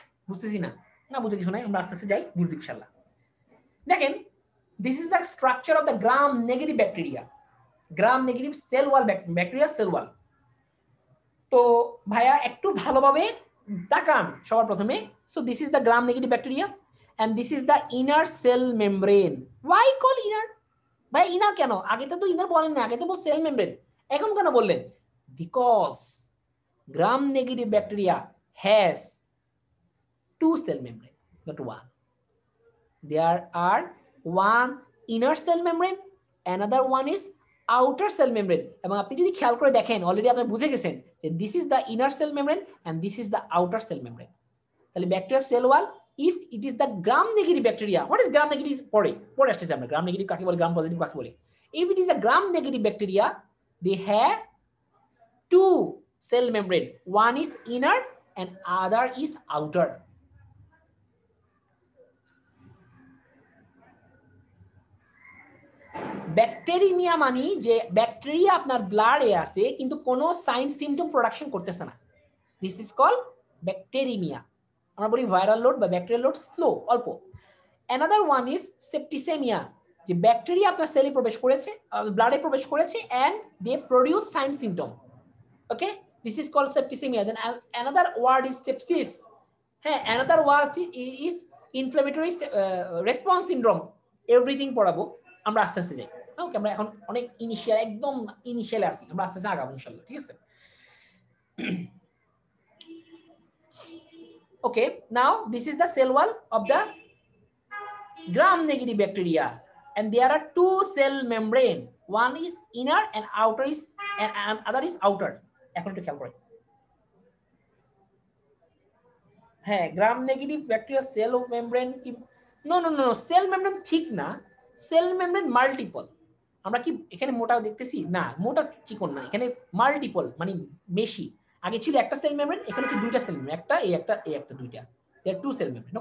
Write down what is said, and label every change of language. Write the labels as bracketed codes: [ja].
[bn] বুঝতেছি না, না বুঝে কিছু নাই, আমরা আস্তে আস্তে যাই, বুঝবো ইনশাআল্লাহ। দেখেন, [en] this is the structure of the gram negative bacteria, gram negative cell wall bacteria [bn] cell wall। তো ভাইয়া একটু ভালোভাবে তাকান সবার প্রথমে। [en] so this is the gram negative bacteria and this is the inner cell membrane. Why call inner? [bn] ভাই inner কেন? আগেটা তো inner বলেন না, আগে তো বল cell membrane, এখন কেন বললেন? [en] Because gram negative bacteria has 2 cell membrane, not 1. There are one inner cell membrane, another one is outer cell membrane. [bn] এবং আপনি যদি খেয়াল করে দেখেন অলরেডি আপনি বুঝে গেছেন যে [en] this is the inner cell membrane and this is the outer cell membrane. তাহলে bacteria cell wall, if it is the gram negative bacteria, what is gram negative? [bn] পরে আসছে আমরা gram negative কাকে বলে, gram positive কাকে বলে। [en] If it is a gram negative bacteria, they have 2 cell membrane, one is inner and other is outer. [bn] Bacteraemia মানে যে bacteria আপনার ব্লাডে আছে কিন্তু কোনো সাইন সিম্পটম প্রোডাকশন করতেছে না, [en] This is called bacteremia. [bn] আমরা বলি ভাইরাল লোড বা ব্যাকটেরিয়াল লোড স্লো, অল্প। [en] another one is septicemia, [bn] যে ব্যাকটেরিয়া আপনার সেলে প্রবেশ করেছে, ব্লাডে প্রবেশ করেছে [en] and they produce sign symptom. Okay, this is called septicemia. Then another word is sepsis. হ্যাঁ, another word is inflammatory response syndrome. [bn] Everything পড়াবো আমরা আস্তে আস্তে যাই। ওকে, আমরা এখন অনেক ইনিশিয়াল, একদম ইনিশিয়ালে আছি, আমরা আস্তে আস্তে আগাবো ইনশাআল্লাহ, ঠিক আছে? [en] Okay, now this is the cell wall of the gram negative bacteria and there are 2 cell membrane, one is inner and outer is and other is outer. [bn] এখন একটু খেয়াল করুন। হ্যাঁ, gram negative bacteria cell membrane কি? No no no, cell membrane ঠিক না, cell membrane multiple. আমরা কি এখানে মোটা দেখতেছি? না, মোটা চিকন না, এখানে মাল্টিপল মানে বেশি। আগে ছিল একটা সেল মেমব্রেন, এখানে হচ্ছে 2টা সেল মেমব্রেন, একটা এই একটা এই একটা, 2টা, [en] There 2 cell membrane.